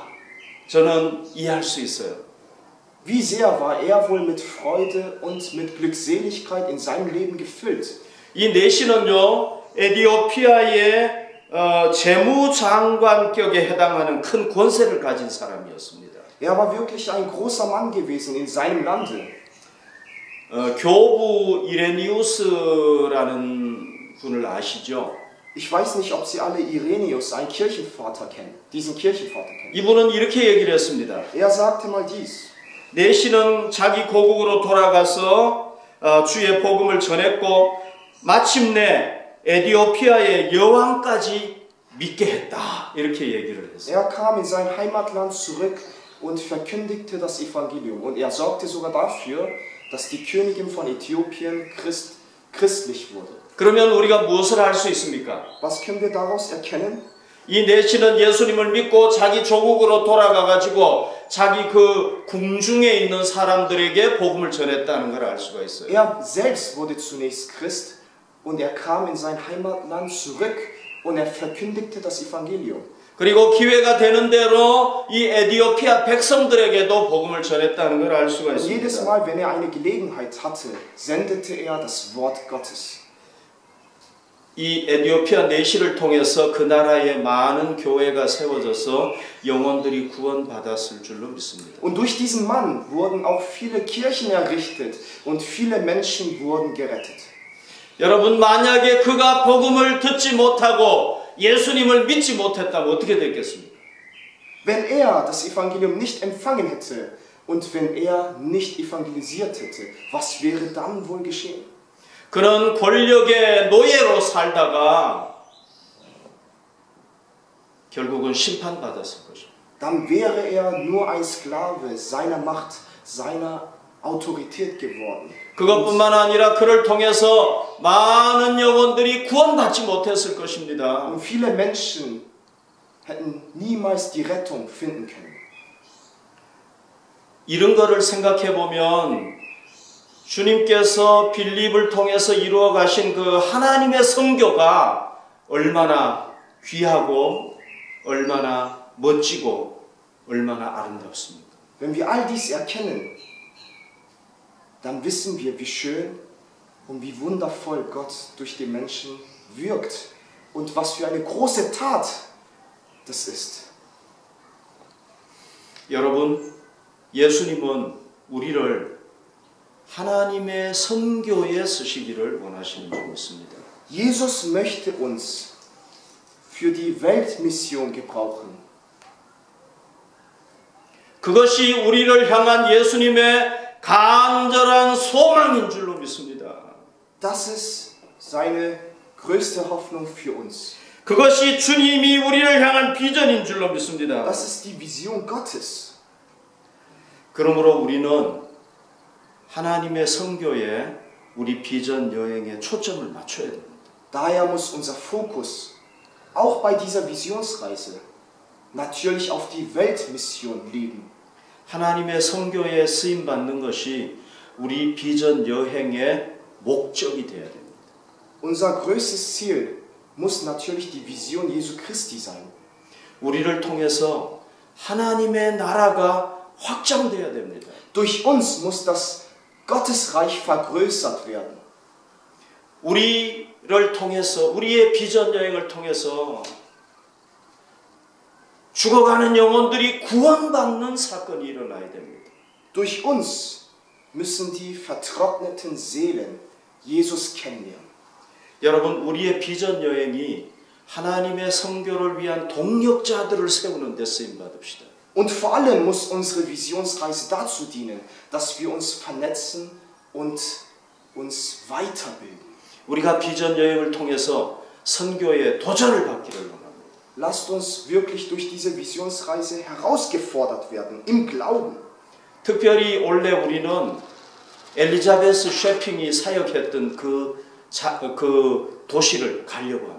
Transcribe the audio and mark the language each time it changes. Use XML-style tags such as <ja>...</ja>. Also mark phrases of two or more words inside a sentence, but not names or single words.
<ko>저는 이해할 수 있어요.</ko> <de>Wie sehr war er wohl mit Freude und mit Glückseligkeit in seinem Leben gefüllt.</de> <ko>이 내시는요, 에디오피아의 재무장관격에 해당하는 큰 권세를 가진 사람이었습니다.</ko> <de>Er war wirklich ein großer Mann gewesen in seinem Lande.</de> <ko>교부 이레니우스라는 분을 아시죠?</ko> <de>Ich weiß nicht, ob Sie alle Irenaeus, einen Kirchenvater kennen, diesen Kirchenvater kennen.</de> <ko>이분은 이렇게 얘기를 했습니다.</ko> <de>Er sagte mal dies.</de> <ko>내시는 자기 고국으로 돌아가서 주의 복음을 전했고 마침내 에디오피아의 여왕까지 믿게 했다. 이렇게 얘기를 했어요.</ko> <de>Er kam in sein Heimatland zurück und verkündigte das Evangelium. Und er sorgte sogar dafür, dass die Königin von Äthiopien christlich wurde.</de> <ko>그러면 우리가 무엇을 할 수 있습니까?</ko> <de>Was können wir daraus erkennen?</de> <ko>이 내시는 예수님을 믿고 자기 조국으로 돌아가가지고 자기 그 궁중에 있는 사람들에게 복음을 전했다는 걸 알 수가 있어요.</ko> <de>Er selbst wurde zunächst Christ und er kam in sein Heimatland zurück und er verkündigte das Evangelium.</de> <ko>그리고 기회가 되는 대로 이 에디오피아 백성들에게도 복음을 전했다는 걸 알 수가</ko> <de>Und jedes</de> <ko>있습니다.</ko> <de>Mal, wenn er eine Gelegenheit hatte, sendete er das Wort Gottes.</de> <ko>이 에디오피아 내시를 통해서 그 나라에 많은 교회가 세워져서 영혼들이 구원받았을 줄로 믿습니다.</ko> <de>Und durch diesen Mann wurden auch viele Kirchen errichtet und viele Menschen wurden gerettet.</de> <ko>여러분, 만약에 그가 복음을 듣지 못하고 예수님을 믿지 못했다면 어떻게 됐겠습니까?</ko> <de>Wenn er das Evangelium nicht empfangen hätte und wenn er nicht evangelisiert hätte, was wäre dann wohl geschehen?</de> <ko>그는 권력의 노예로 살다가 결국은 심판받았을 것입니다.</ko> <de>Dann wäre er nur ein Sklave seiner Macht, seiner Autorität geworden.</de> <ko>그것뿐만 아니라 그를 통해서 많은 영혼들이 구원받지 못했을 것입니다.</ko> <de>Und viele Menschen hätten niemals die Rettung finden können.</de> <ko>이런 거를 생각해 보면 주님께서 빌립을 통해서 이루어 가신 그 하나님의 선교가 얼마나 귀하고 얼마나 멋지고 얼마나 아름답습니까?</ko> <de>Wenn wir all dies erkennen, dann wissen wir, wie schön und wie wundervoll Gott durch den Menschen wirkt und was für eine große Tat das ist.</de> <ko>여러분, 예수님은 우리를 하나님의 선교에 쓰시기를 원하시는 줄 믿습니다.</ko> <de>Jesus möchte uns für die Weltmission gebrauchen.</de> <ko>그것이 우리를 향한 예수님의 간절한 소망인 줄로 믿습니다.</ko> <de>Das ist seine größte Hoffnung für uns.</de> <ko>그것이 주님이 우리를 향한 비전인 줄로 믿습니다.</ko> <de>Das ist die Vision Gottes.</de> <ko>그러므로 우리는 하나님의 선교에 우리 비전 여행에 초점을 맞춰야 됩니다.</ko> <de>Daher muss unser Fokus auch bei dieser Visionsreise natürlich auf die Weltmission liegen.</de> <ko>하나님의 선교에 쓰임 받는 것이 우리 비전 여행의 목적이 되어야 됩니다.</ko> <de>Unser größtes Ziel muss natürlich die Vision Jesu Christi sein.</de> <ko>우리를 통해서 하나님의 나라가 확장되어야 됩니다.</ko> <de>Durch uns muss das Gottesreich vergrößert werden.</de> <ko>우리를 통해서 우리의 비전 여행을 통해서 죽어가는 영혼들이 구원받는 사건이 일어나야 됩니다.</ko> <de>Durch uns müssen die vertrockneten Seelen Jesus kennenlernen.</de> <ko>여러분, 우리의 비전 여행이 하나님의 선교를 위한 동력자들을 세우는 데 쓰임 받읍시다.</ko> <de>Und vor allem muss unsere Visionsreise dazu dienen, dass wir uns vernetzen und uns weiterbilden.</de> <ko>우리가 비전 여행을 통해서 선교에 도전을 받기를 원합니다.</ko> <de>Lasst uns wirklich durch diese Visionsreise herausgefordert werden, im Glauben.</de> <ko>특별히 올해 우리는 엘리자베스 셰핑이 사역했던 그 도시를 가려고 합니다.</ko>